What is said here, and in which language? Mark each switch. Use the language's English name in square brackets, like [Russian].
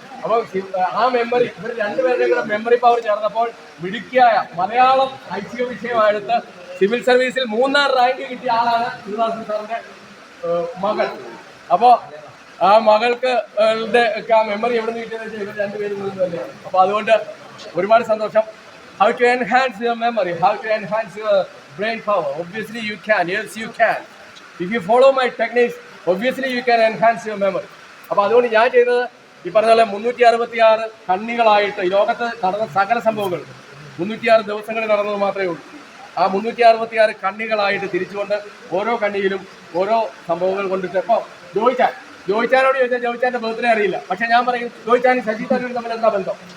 [Malayalam] അപ്പോൾ ആ മെമ്മറി ഇവർ 2 പേരുടെയും കൂടെ മെമ്മറി പവർ ചേർന്നപ്പോൾ മിടുക്കിയായ മലയാളം ഐച്ഛിക വിഷയമായിട്ട് സിവിൽ സർവീസിൽ 3ാം റാങ്ക് കിട്ടിയ ആളാണ് ശിവദാസൻ സാറിന്റെ മകൾ. അപ്പോൾ ആ മകൾക്ക് ഒക്കെ ആ മെമ്മറി എവിടെ നിന്ന് കിട്ടിയെന്ന് വെച്ചാൽ ഇവർ 2 പേരിൽ നിന്ന് തന്നെയാണ്. അപ്പോൾ അതുകൊണ്ട് ഒരുപാട് സന്തോഷം. [English] How to enhance your memory? How to enhance your brain power? Obviously you can. Yes, you can. If you follow my techniques, obviously you can enhance your memory. [Malayalam] അപ്പോൾ അതുകൊണ്ട് ഞാൻ ചെയ്തത് ഈ പറഞ്ഞ പോലെ 366 കണ്ണികളായിട്ട് ഈ ലോകത്ത് നടന്ന സകല സംഭവങ്ങൾ 306 ദിവസങ്ങളിൽ നടന്നത് മാത്രമേ ഉള്ളൂ. ആ 366 കണ്ണികളായിട്ട് തിരിച്ചുകൊണ്ട് ഓരോ കണ്ണിയിലും ഓരോ സംഭവങ്ങൾ കൊണ്ടിട്ട്. ഇപ്പോൾ ജോയിച്ചാനോട് ചോദിച്ചാൽ ജോയിച്ചാൻ്റെ ബർത്ത്ഡേ അറിയില്ല. പക്ഷെ ഞാൻ പറയും ജോയിച്ചാനും ശശി തരൂരും തമ്മിൽ എന്താ ബന്ധം?